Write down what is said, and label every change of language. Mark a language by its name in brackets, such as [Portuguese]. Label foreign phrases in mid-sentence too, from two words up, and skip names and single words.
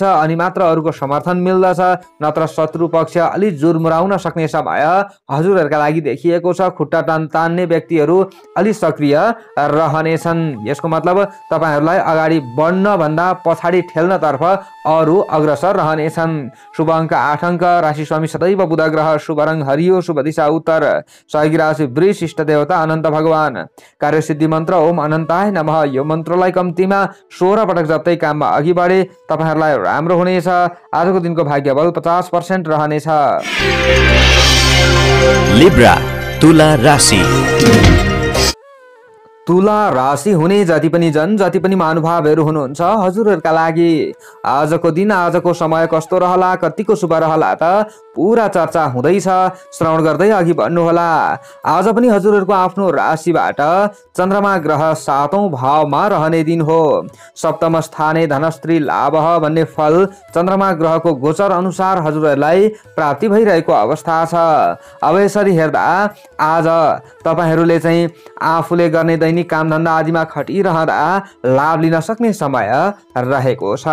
[Nepali] अनि मात्र अरूको समर्थन मिल्दछ, नत्र शत्रु पक्ष अलि जुरमुराउन सक्ने समय हजुरहरूका लागि देखिएको छ। खुट्टा तान्ने व्यक्तिहरू अलि सक्रिय रहनेछन्। यसको मतलब तपाईहरूलाई अगाडि बढ्न भन्दा पछाडि ठेल्नतर्फ अरू अग्रसर रहनेछन्। शुभ अङ्क 8 अङ्क, राशि स्वामी सदैव बुध ग्रह, शुभ रङ हरियो, शुभ दिशा उत्तर, सहयोगी राशि वृष, इष्ट देवता अनन्त भगवान। कार्यसिद्धि मन्त्र [Sanskrit] ओम अनन्ताय नमः। [Nepali] यो मन्त्रलाई कम्तीमा 16 पटक जप्दै काममा अघि बढे तपाईहरूलाई राम्रो हुनेछ। आजको दिनको भाग्य बल 50% रहनेछ। लिब्रा तुला राशि। तुला राशि हुने जति पनि जन, जति पनि महानुभावहरू हुनुहुन्छ हजुरहरूका लागि आजको दिन, आजको समय कस्तो रहला, कतिको शुभ रहला त पुरा चर्चा हुँदैछ। श्रवण गर्दै अघि बढ्नु होला। आज पनि हजुरहरूको आफ्नो राशिबाट चन्द्रमा ग्रह 7औं भावमा रहने दिन हो। [Sanskrit] सप्तम स्थाने धनस्त्री लाभ [Nepali] भन्ने फल चन्द्रमा ग्रहको गोचर अनुसार हजुरहरूलाई प्राप्ति भइरहेको अवस्था छ। अब यसरी हेर्दा आज तपाईहरूले चाहिँ आफूले गर्ने दैनिक कामधन्दा आदिमा खटिरहँदा लाभ लिन सक्ने समय रहेको छ।